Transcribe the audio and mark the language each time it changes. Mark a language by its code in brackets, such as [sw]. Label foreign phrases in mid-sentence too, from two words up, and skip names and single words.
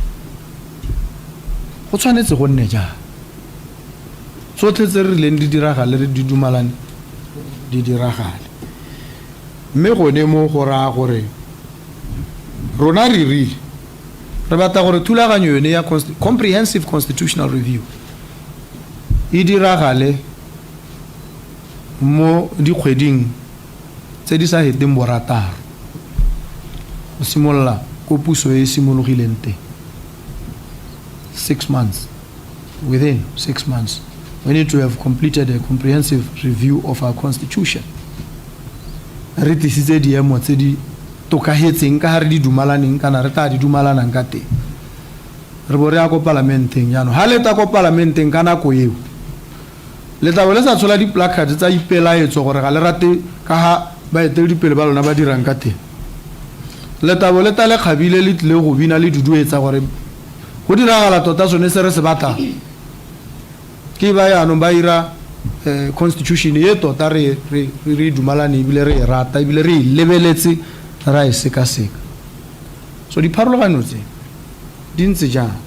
[tn] go tshwanetse go nne jang tsotlhe tse re rileng di diragale re di dumalane di diragale mme gone mo go raya gore rona re rile re batla gore thulaganyo yone ya [en] comprehensive constitutional review [tn] e diragale mo dikgweding tse di sa heteng borataro go simolola ko puso e simologileng teng 6 months. [en] Within 6 months we need to have completed a comprehensive review of our constitution. [tn] Re tlisitse diemo tse di tokahetseng ka re di dumalaneng kana re tla di dumalanang ka teng re bo re ya ko parlamenteng yano ha le ta ko parlamenteng kana ko eo le tla bo le sa tshola di placard tsa ipelaetso gore ga le rate ka ha ba etele dipele ba lona ba dirang ka teng le tla bo le ta le khabile le tle go bina le duduetsa gore go diragala tota sone se re se batla ke ba ya no ba ira constitution ye tota re dumalane ebile re rata ebile re lebeletse ra e seka-seka so di pharologano tse di ntse jang